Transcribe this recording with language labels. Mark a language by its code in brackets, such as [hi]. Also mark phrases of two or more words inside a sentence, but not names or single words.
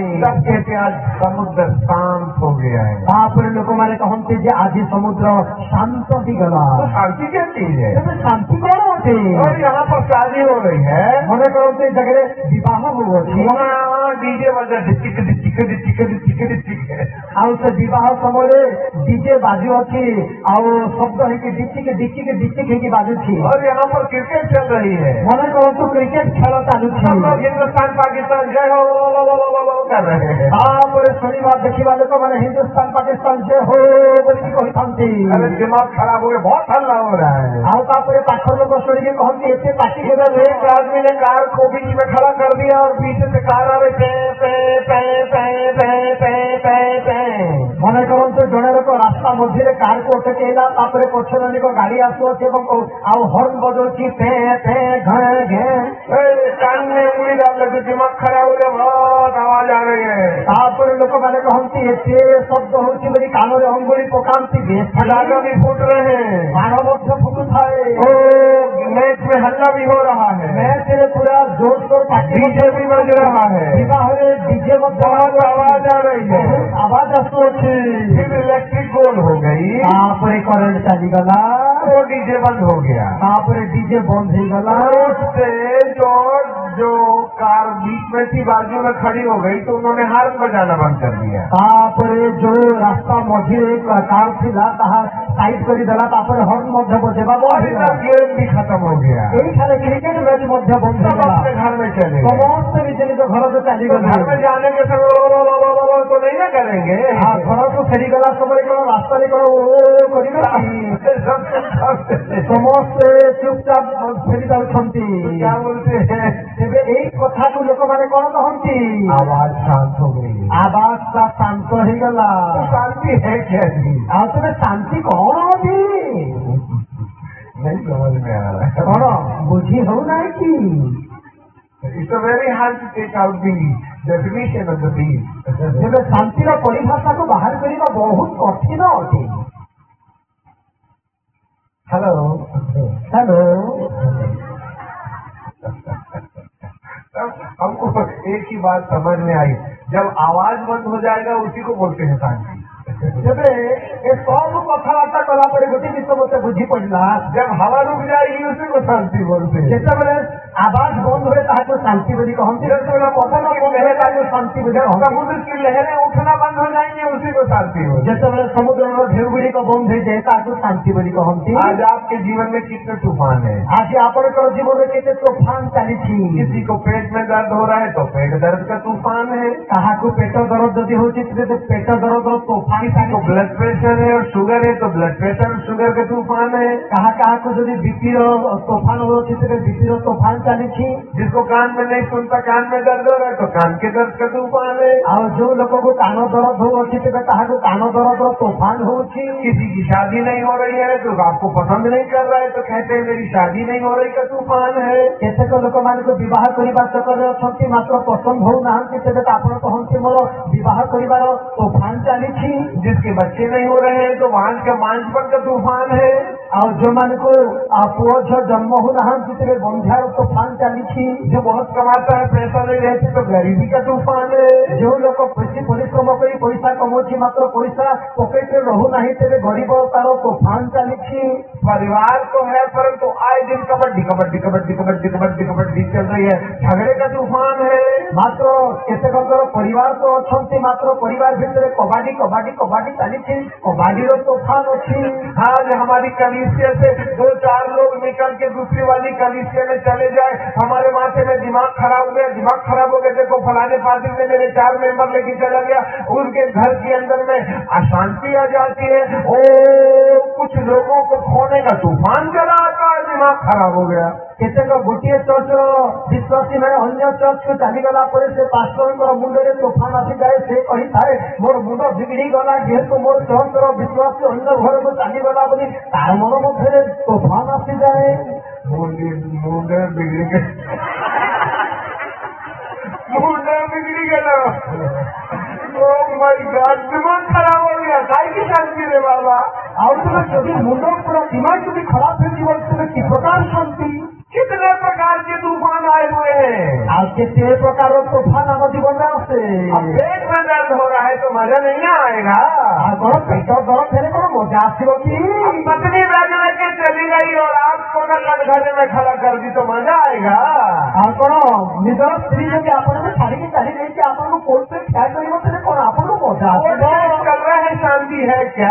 [hi] सब कहते आज समुद्र शांत हो गया है। आप लोग मैंने कहते जे आज समुद्र शांत ही गला। तो शांति क्या चीज है? शांति कौन होती? और यहाँ पर शादी हो रही है। मैंने कहते जगह विवाह हो वहाँ डीजे बजा डिचिक डिचिक डिचिक डिचिक डिचिक है। [or] ଆଉ ସେ ବିବାହ ସମୟରେ ଡିଜେ ବାଜୁଅଛି ଆଉ ଶବ୍ଦ ହେଇକି ଡିଚିକି ହେଇକି ବାଜୁଛି। [hi] और यहाँ पर क्रिकेट चल रही है। [or] ମନେ କରନ୍ତୁ କ୍ରିକେଟ ଖେଳ ଚାଲୁଛି। [hi] सब लोग हिंदुस्तान पाकिस्तान जय हो कर रहे हैं। [or] ତାପରେ ଶୁଣିବା ଦେଖିବା ଲୋକମାନେ ହିନ୍ଦୁସ୍ତାନ ପାକିସ୍ତାନ ଜୟ हो ବୋଲିକି କହିଥାନ୍ତି। [hi] अरे दिमाग खराब हो गया, बहुत हल्ला हो रहा है। [or] ଆଉ ତାପରେ ପାଖ लोग ଶୁଣିକି କହନ୍ତି ଏତେ ପାଟି [hi] इधर एक आदमी ने कार को बीच में खड़ा कर दिया और पीछे से कार आ रही [or] ମନେ କରନ୍ତୁ ଜଣେ ଲୋକ ରାସ୍ତା ମଧ୍ୟରେ କାରକୁ ଅଟକେଇଲା, ତାପରେ ପଛରେ ଅନେକ ଗାଡି ଆସୁଅଛି ଏବଂ ଆଉ ହର୍ନ ବଜାଉଛି [hi] कान में उंगली डाल लगे, दिमाग खराब हो गया, बहुत आवाज आ रही है। [or] ତାପରେ ଲୋକମାନେ କହନ୍ତି ଏତେ ଶବ୍ଦ ହଉଛି ବୋଲି କାନରେ ଅଙ୍ଗୁଳି ପକାନ୍ତି [hi] पटाखा भी फूट रहे हैं, [or] ବାଣ ମଧ୍ୟ ଫୁଟୁଥାଏ। [hi] ओ मैच में हल्ला भी हो रहा है, [or] ମ୍ୟାଚରେ ପୁରା ଜୋରସୋର ପାଟି [hi] डीजे भी बज रहा है, [or] ବିବାହରେ ଡିଜେ ମଧ୍ୟ [hi] बहुत आवाज आ रही है। [or] ଆବାଜ ଆସୁଅଛି। [hi] फिर इलेक्ट्रिक गोल हो गई, [or] ତାପରେ କରେଣ୍ଟ ଚାଲିଗଲା, [hi] वो डीजे बंद हो गया। [or] ତାପରେ ଡିଜେ ବନ୍ଦ ହେଇଗଲା। [hi] और उससे जो कार बीच में थी बाजू में खड़ी हो गई तो उन्होंने हार्न बजाना बंद कर दिया। [or] ତାପରେ ଯୋଉ ରାସ୍ତା ମଝିରେ କାର ଥିଲା ତାହା ସାଇଡ୍ କରିଦେଲା। ତାପରେ ହର୍ନ ମଧ୍ୟ ବଜେଇବା ବନ୍ଦ [hi] और [or] ହେଇଗଲା। [hi] इधर गेम भी खत्म हो गया, [or] ଏଇଠାରେ କ୍ରିକେଟ ମ୍ୟାଚ୍ ମଧ୍ୟ ବନ୍ଦ [hi] सब [or] ହେଇଗଲା। [hi] अपने घर में चले गए। [or] ସମସ୍ତେ ନିଜ ନିଜ ଘରକୁ [hi] तो [or] ଚାଲିଗଲେ। [hi] घर में जाने के समय तो नहीं ना करेंगे, [or] ଘରକୁ ଫେରିଗଲା ସମୟରେ କଣ ରାସ୍ତାରେ କଣ ଓ କରିବେ କି? ସମସ୍ତେ ଚୁପଚାପ ଫେରି ଯାଉଛନ୍ତି। [hi] क्या बोलते हैं, [or] ତେବେ ଏଇ କଥାକୁ ଲୋକମାନେ କଣ କହନ୍ତି? [hi] आवाज शांत हो गई। [or] ଆବାଜଟା ଶାନ୍ତ ହେଇଗଲା। [hi] तो शांति है क्या जी? [or] ଆଉ ତେବେ ଶାନ୍ତି କଣ ଅଛି? [hi] नहीं समझ में आ रहा है। [or] କଣ ବୁଝି ହଉନାହିଁ କି? [en] It's a very hard to take out the definition of the peace. [or] ତେବେ ଶାନ୍ତିର ପରିଭାଷାକୁ ବାହାର କରିବା ବହୁତ କଠିନ ଅଟେ। [hi] हेलो, [or] ହ୍ୟାଲୋ, [hi] हमको एक ही बात समझ में आई, जब आवाज बंद हो जाएगा उसी को बोलते हैं शांति। [or] ତେବେ ଏ ସବୁ କଥାବାର୍ତ୍ତା କଲା ପରେ ଗୋଟେ ଜିନିଷ ମୋତେ ବୁଝି ପଡିଲା। [hi] जब हवा रुक जाएगी उसी को शांति बोलते हैं। [or] ଯେତେବେଳେ ଆବାଜ ବନ୍ଦ ହୁଏ ତାହାକୁ ଶାନ୍ତି ବୋଲି କହନ୍ତି। ଯେତେବେଳେ ପବନ ବନ୍ଦ ହୁଏ ତାହାକୁ ଶାନ୍ତି ବୋଲି [hi] जब [or] କହନ୍ତି। [hi] समुद्र की लहरें उठना बंद हो जाएंगी उसी को शांति बोलते [or] ଯେତେବେଳେ ସମୁଦ୍ରର ଢେଉ ଗୁଡ଼ିକ ବନ୍ଦ ହେଇଯାଏ ତାହାକୁ ଶାନ୍ତି ବୋଲି କହନ୍ତି। [hi] हैं। आज आपके जीवन में कितने तूफान है? [or] ଆଜି ଆପଣଙ୍କର ଜୀବନରେ କେତେ ତୋଫାନ ଚାଲିଛି। [hi] किसी को पेट में दर्द हो रहा है तो पेट दर्द का तूफान है, [or] କାହାକୁ ପେଟ ଦରଦ ଯଦି ହଉଛି ତେବେ ପେଟ ଦରଦର ତୋଫାନ [hi] किसी को [or] ଚାଲିଛି। [hi] ब्लड प्रेशर है और शुगर है तो ब्लड प्रेशर और शुगर का तूफान है, [or] କାହାକୁ ଯଦି ବିପିର ତୋଫାନ ହଉଛି ତେବେ ବିପିର ତୋଫାନ ଚାଲିଛି। [hi] जिसको कान में नहीं सुनता कान में दर्द हो रहा है तो कान के दर्द का तूफान है, [or] ଆଉ ଯୋଉ ଲୋକକୁ କାନ ଦରଦ ହଉଛି ତେବେ ତାହାକୁ କାନ ଦରଦର ତୋଫାନ ହଉଛି। [hi] किसी की शादी नहीं हो रही है तो आपको पसंद नहीं कर रहा है तो कहते हैं मेरी शादी नहीं हो रही का तूफान है, [or] କେତେକ ଲୋକମାନଙ୍କୁ ବିବାହ କରିବା ଚକ୍କରରେ ଅଛନ୍ତି ମାତ୍ର ପସନ୍ଦ ହଉନାହାନ୍ତି ତେବେ ତ ଆପଣ କହନ୍ତି ମୋର ବିବାହ କରିବାର ତୋଫାନ ଚାଲିଛି। [hi] जिसके बच्चे नहीं हो रहे हैं तो वहां का मांझपन का तूफान है, [or] ଆଉ ଯୋଉମାନଙ୍କୁ ପୁଅ ଝିଅ ଜନ୍ମ ହଉନାହାନ୍ତି ତେବେ ବନ୍ଧ୍ୟାର ତୋଫାନ ଚାଲିଛି। [hi] जो बहुत कमाता है पैसा नहीं रहते तो गरीबी का तूफान है, [or] ଯୋଉ ଲୋକ ବେଶୀ ପରିଶ୍ରମ କରି ପଇସା କମାଉଛି ମାତ୍ର ପଇସା ପକେଟରେ ରହୁନାହିଁ ତେବେ ଗରିବ ତାର ତୋଫାନ ଚାଲିଛି। [hi] परिवार तो है परंतु आए दिन कबड्डी कबड्डी कबड्डी कबड्डी कबड्डी कबड्डी चल रही है, झगड़े का तूफान है, [or] ମାତ୍ର କେତେକଙ୍କର ପରିବାର ତ ଅଛନ୍ତି ମାତ୍ର ପରିବାର ଭିତରେ କବାଡି କବାଡି କବାଡି ଚାଲିଛି। କବାଡିର ତୋଫାନ ଅଛି। [hi] आज हमारी कलीसिया से 2-4 लोग निकल के दूसरी वाली कलीसिया में चले जाए, हमारे माथे में दिमाग खराब हो गया, दिमाग खराब हो गया, देखो फलाने पार्टी में मेरे 4 मेंबर लेके चला गया, उनके घर के अंदर में अशांति आ जाती है। ओ कुछ लोगों को खोने का तूफान चला आता है, दिमाग खराब हो गया। [or] କେତେକ ଗୋଟିଏ ଚର୍ଚ୍ଚର ବିଶ୍ୱାସୀ ମାନେ ଅନ୍ୟ ଚର୍ଚ୍ଚକୁ ଚାଲିଗଲା ପରେ ସେ ପାଷ୍ଟରଙ୍କର ମୁଣ୍ଡରେ ତୋଫାନ ଆସିଯାଏ। ସେ କହିଥାଏ ମୋର ମୁଣ୍ଡ ବିଗିଡି ଗଲା ଯେହେତୁ ମୋର ଚର୍ଚ୍ଚର ବିଶ୍ୱାସୀ ଅନ୍ୟ ଘରକୁ ଚାଲିଗଲା ବୋଲି ତାର ମନ ମଧ୍ୟରେ ତୋଫାନ ଆସିଯାଏ। ମୁଣ୍ଡେ ବିଗିଡ଼ି ଗଲା, ମୁଣ୍ଡେ ବିଗିଡ଼ି ଗଲା, [en] oh my god, [hi] दिमाग खराब हो गया, काहे की शांति रे बाबा। [or] ଆଉ ତେବେ ଯଦି ମୁଣ୍ଡ ପୁରା ଦିମାଗ ଯଦି ଖରାପ ହେଇଯିବ ତେବେ କି ପ୍ରକାର ଶାନ୍ତି। [hi] कितने प्रकार के तूफान आए हुए हैं। [or] ଆଉ କେତେ ପ୍ରକାର ତୋଫାନ ଆମ ଜୀବନରେ ଆସେ। [hi] अब पेट में दर्द हो रहा है तो मजा नहीं ना आएगा। [or] ଆଉ କଣ ପେଟ ଦରଜ ହେଲେ କଣ ମଜା ଆସିବ କି? [hi] अब पत्नी बैग लेके चली गई और आपको घर में खड़ा कर दी तो मजा आएगा। [or] ଆଉ କଣ ନିଜର ସ୍ତ୍ରୀ ଯଦି ଆପଣଙ୍କୁ ଛାଡିକି ଚାଲି ଯାଇଛି ଆପଣଙ୍କୁ କୋର୍ଟରେ ଠିଆ କରିବ ତେବେ କଣ ଆପଣଙ୍କୁ ମଜା [hi] वो [or] ଆସିବ? [hi] कर रहे हैं, शांति है क्या?